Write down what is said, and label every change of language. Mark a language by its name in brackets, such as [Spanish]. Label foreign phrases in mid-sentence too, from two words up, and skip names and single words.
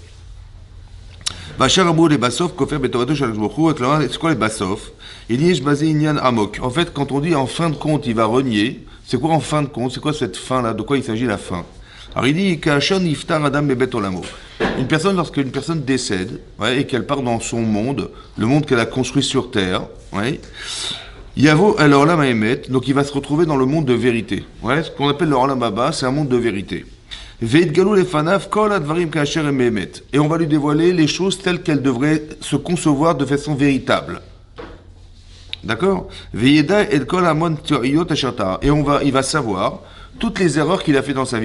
[French] C'est quoi les basof? Il dit amok. En fait, quand on dit en fin de compte, il va renier, c'est quoi en fin de compte? C'est quoi cette fin-là? De quoi il s'agit la fin? Alors il dit une personne, lorsqu'une personne décède, et qu'elle part dans son monde, le monde qu'elle a construit sur terre, [Hebrew] יבוא אל עולם האמת, [French] donc il va se retrouver dans le monde de vérité. Ce qu'on appelle le [Hebrew] עולם הבא, [French] c'est un monde de vérité. Et on va lui dévoiler les choses telles qu'elles devraient se concevoir de façon véritable. D'accord? Et il va savoir toutes les erreurs qu'il a fait dans sa vie.